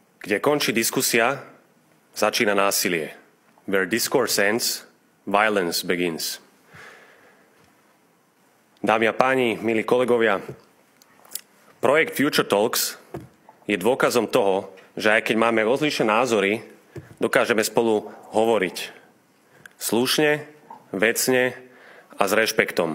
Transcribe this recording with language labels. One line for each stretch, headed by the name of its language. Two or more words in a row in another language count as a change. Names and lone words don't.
Slovak: Kde končí diskusia, začína násilie.
English: Where discourse ends, violence begins.
Slovak: Dámy a páni, milí kolegovia, projekt Future Talks je dôkazom toho, že aj keď máme rozličné názory, dokážeme spolu hovoriť slušne, vecne a s rešpektom.